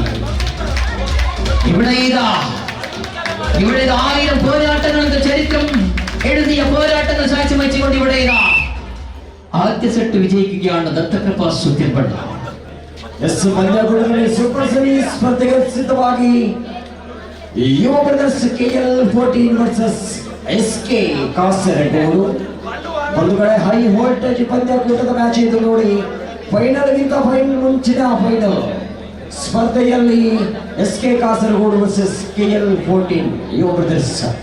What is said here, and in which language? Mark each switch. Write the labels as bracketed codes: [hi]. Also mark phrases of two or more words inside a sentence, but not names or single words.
[ml] ഇവിടെ 1000 പോരാട്ടങ്ങൾക്ക് ചരിത്രം എഴുതിയ പോരാട്ടങ്ങൾ സാക്ഷ്യം വെച്ചുകൊണ്ട് ഇവിടെ ആദ്യ സെറ്റ് വിജയിക്കുകയാണ് ദത്തകൃപಾ സുദ്ದಿಬಳ್ಳ. [kn] ಪಂದ್ಯಕೂಟದಲ್ಲಿ [en] Super Series [kn] ಸ್ಪರ್ಧೆಗೆ ಸಿದ್ಧವಾಗಿ ಯುವ ಬ್ರದರ್ಸ್ KL14 ವರ್ಸಸ್ SK ಕಾಸರಗೋಡು. ಒಂದು ಕಡೆ [en] high voltage [kn] ಪಂದ್ಯಕೂಟದ ಮ್ಯಾಚ್ ಇದು ನೋಡಿ. ಫೈನಲ್ಗಿಂತ ಮುಂಚಿನ ಫೈನಲ್ ಸ್ಪರ್ಧೆಯಲ್ಲಿ SK ಕಾಸರಗೋಡು ವರ್ಸಸ್ KL14 ಯುವ ಬ್ರದರ್ಸ್.